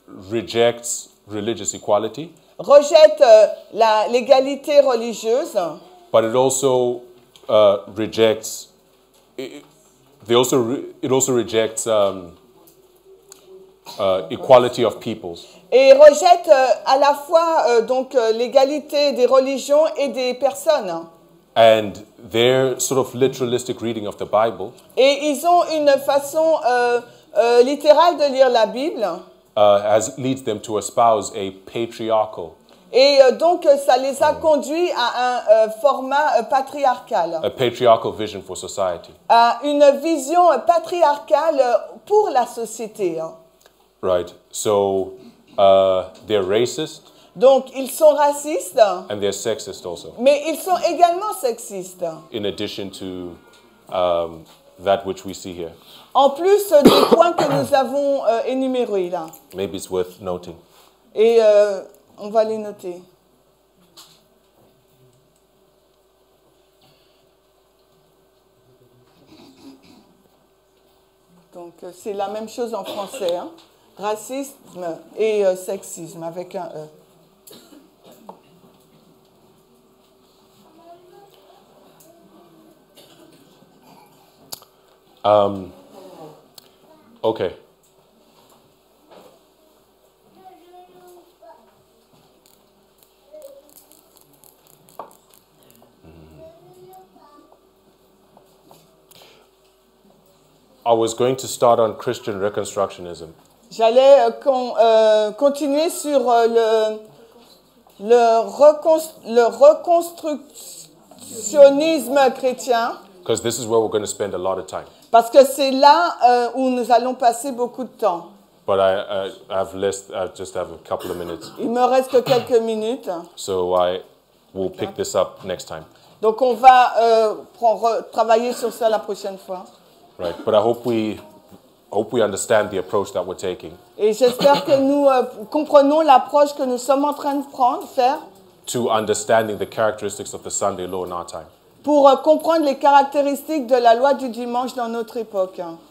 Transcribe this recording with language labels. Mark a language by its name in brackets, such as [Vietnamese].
[English] rejects religious equality, [French] rejette l'égalité religieuse, [English] but it also rejects. It also rejects equality of peoples. [French] et rejette à la fois donc l'égalité des religions et des personnes. [English] And their sort of literalistic reading of the Bible [French] Et ils ont une façon littérale de lire la Bible. [English] leads them to espouse a patriarchal, [French] Et donc ça les a conduits à un format patriarcal, [English] vision for society. [French] à une vision patriarcale pour la société. [English] Right. So they're racist [French] Donc ils sont racistes, [English] and they're sexist also, [French] mais ils sont également sexistes. [English] in addition to that which we see here. [French] En plus des points que nous avons énumérés là. [English] Maybe it's worth noting. [French] Et on va les noter. Donc c'est la même chose en français, hein. Racisme et sexisme avec un E. [English] Okay. I was going to start on Christian Reconstructionism. [French] J'allais continuer sur le reconstructionnisme chrétien. [English] Because this is where we're going to spend a lot of time. [French] Parce que c'est là où nous allons passer beaucoup de temps. [English] But I just have a couple of minutes. [French] Il me reste que quelques minutes. [English] So I will pick this up next time. [French] Donc on va travailler sur ça la prochaine fois. [English] Right. But I hope we understand the approach that we're taking. [French] Et j'espère que nous comprenons l'approche que nous sommes en train de faire. [English] To understanding the characteristics of the Sunday law in our time. [French] Pour comprendre les caractéristiques de la loi du dimanche dans notre époque.